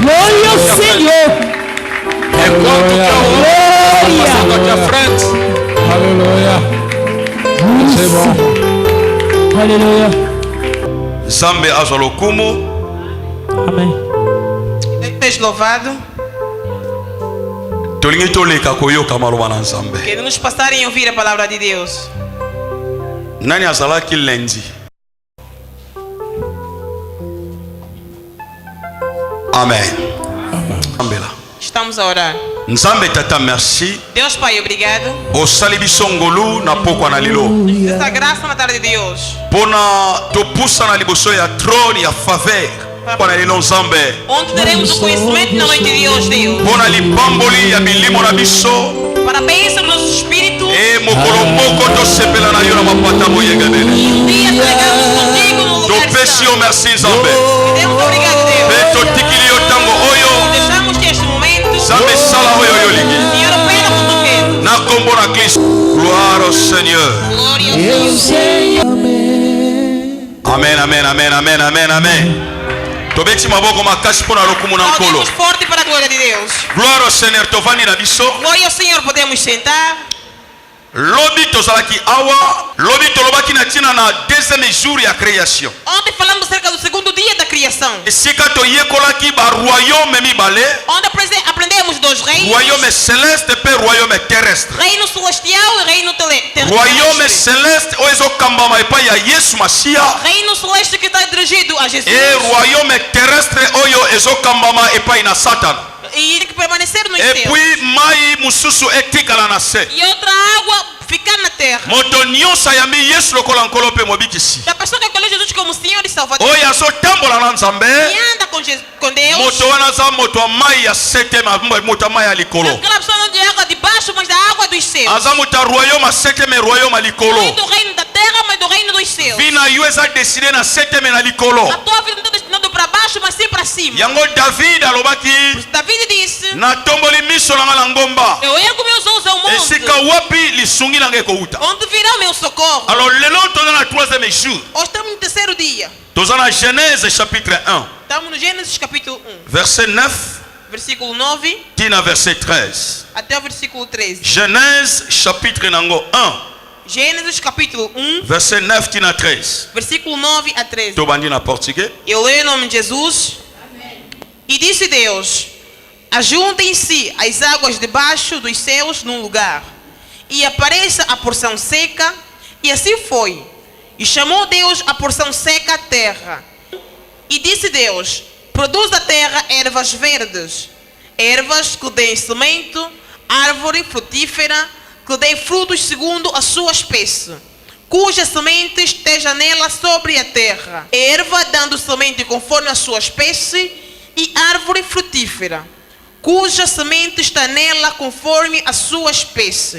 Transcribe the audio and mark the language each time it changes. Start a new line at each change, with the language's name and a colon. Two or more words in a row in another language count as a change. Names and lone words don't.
Portuguese: glória ao Senhor. Enquanto que o homem está passando aqui à frente. Aleluia. Deus é bom. Aleluia.
Lingala: Zambe azolokumu.
Portuguese: Amém. Seja louvado.
Lingala: Tolingi toleka koyoka maloba na Nzambe.
Portuguese: Queremos passar em ouvir a palavra de Deus.
Lingala: Nani azalaki lendi? Amen. Ambela.
Portuguese: Estamos a orar.
Lingala: Nzambe tata merci.
Portuguese: Deus Pai, obrigado.
Lingala: Osali biso ngolu na pokwa na lilo.
Portuguese: Essa graça na tarde de hoje.
Lingala: Pona topusa na liboso ya trône ya faveur. Pona lilo Nzambe.
Portuguese: Onde teremos o conhecimento na noite de hoje, Deus.
Lingala: Pona lipamboli ya bilimo na biso.
Portuguese: Parabéns ao nosso espírito.
Lingala: E mokolo moko to sepela na yo na mapata moyengebele.
Portuguese: Um dia pregamos contigo no lugar de
Lingala: Topesi yo merci Nzambe.
Portuguese: Deus, obrigado, Deus.
Lingala: Beto tikili yo tango oyo.
Portuguese: Deixamos este momento.
Lingala: Nzambe sala oyo yo lingi.
Portuguese: Senhor, opera como tu queres.
Lingala: Na kombo na Cristo.
French: Gloire au Seigneur.
Portuguese: Glória ao Senhor. Amen.
Lingala: Tobeti maboko makasi pona lokumu na nkolo.
Portuguese: Aplaudimos forte para a glória de Deus.
French: Gloire au Seigneur
Lingala: tovani na biso.
Portuguese: Glória ao Senhor, podemos sentar.
Lingala: Lobi tozalaki awa, lobi tolobaki na tina na
French: deuxième jour
Lingala: ya création.
Portuguese: Ontem falamos acerca do segundo dia da criação.
Lingala: Esika toyekolaki ba royaume mibale.
Portuguese: Onde aprendemos dos reinos.
French: Royaume céleste pe royaume terrestre.
Portuguese: Reino celestial e reino terrestre.
French: Royaume céleste
Lingala: o ezokambama epai ya Yesu Masiya.
Portuguese: Reino celeste que está dirigido a Jesus.
Lingala: E
French: royaume terrestre
Lingala: oyo ezokambama epai na Satan.
Portuguese: E tem que permanecer no
French: Et
Portuguese: céu.
Lingala: puis mai mususu etikala na se.
Portuguese: E outra água ficar na terra.
Lingala: moto nyonso ayambi yesu lokola nkolo mpe mobikisi
Portuguese: Da pessoa que acolheu Jesus como Senhor e Salvador.
Lingala: oyo azotambola na nzambe
Portuguese: E anda com Deus.
Lingala: moto wana aza moto ya mai ya seteme moto ya mai ya likolo
Portuguese: Aquela pessoa não de água de baixo, mas da água dos céus.
Lingala: aza moto ya royaume ya seteme royaume ya
Portuguese: Não é
Lingala: likolo
Portuguese: do reino da terra, mas do reino dos céus.
Lingala: vi na yo eza desine na seteme na likolo
Portuguese: A tua vida não está destinada para baixo, mas sim para cima.
Lingala: yango david alobaki
Portuguese: David disse:
Lingala: natomboli miso na nga na ngomba
Portuguese: eu ergo meus olhos ao monte.
Lingala: esika wapi lisungi na nga ekouta
Portuguese: Onde virá o meu socorro?
Lingala: alors lelo toza na
French: troisième jour
Portuguese: Hoje estamos no terceiro dia.
Lingala: toza na
French: genèse chapitre 1
Portuguese: Estamos no Gênesis capítulo 1,
French: verset 9
Portuguese: versículo 9
Lingala: tina verset 13
Portuguese: até o versículo 13.
French: genèse chapitre
Lingala: nango 1
Portuguese: Gênesis capítulo 1,
Lingala: verset 9 tina 13
Portuguese: versículo 9 a 13.
Lingala: tobandi na portugais
Portuguese: Eu leio em nome de Jesus. E disse Deus: ajuntem-se as águas debaixo dos céus num lugar, e apareça a porção seca. E assim foi. E chamou Deus a porção seca a terra. E disse Deus: produz a terra ervas verdes, ervas que deem semente, árvore frutífera, que dê frutos segundo a sua espécie, cuja semente esteja nela sobre a terra, erva dando semente conforme a sua espécie, e árvore frutífera, cuja semente está nela conforme a sua espécie.